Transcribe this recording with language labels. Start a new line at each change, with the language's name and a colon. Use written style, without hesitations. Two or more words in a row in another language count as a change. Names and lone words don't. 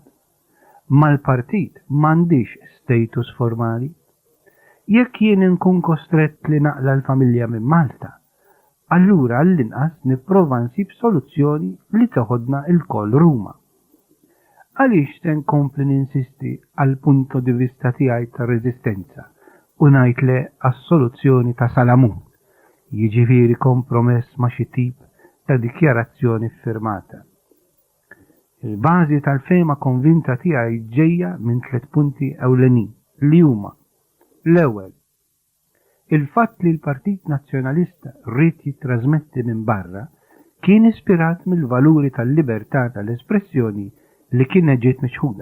Maltese: Mal-partit m'għandix status formali. Jekk jien inkun kostrett li naqla l-familja minn Malta, allura għall-inqas nipprova nsib soluzzjoni li toħodna il-koll Ruma. Għaliex se nkompli ninsisti għal
Italian: punto di vista
Maltese: tiegħi ta' reżistenza u ngħid le għas-soluzzjoni ta' Salamun, jiġifieri kompromess ma' xi tip ta' dikjarazzjoni firmata. Il-bażi tal-fema konvinta tiegħi ġejja minn 3 punti ewlenin li huma: l-ewwel, il-fatt li l-Partit Nazzjonalista rrid jittrażmetti minn barra kien ispirat mill-valuri tal-libertà tal-espressjoni li kien ġiet mixħuda.